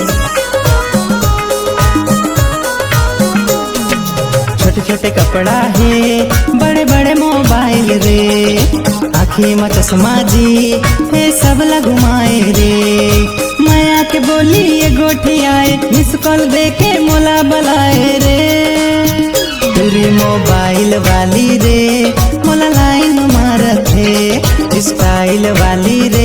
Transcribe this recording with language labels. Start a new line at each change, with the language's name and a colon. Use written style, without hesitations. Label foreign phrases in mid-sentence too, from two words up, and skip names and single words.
Chhattisgarhi: छोटे छोटे कपड़ा है बड़े बड़े मोबाइल रे आँखी में चश्मा जी ये सब ला घुमाए रे माया के बोली ये गोठी आए
English: miss call
Chhattisgarhi: दे के मोला बुलाए रे तुरी मोबाइल वाली रे मोला लाइन मारत है स्टाइल वाली रे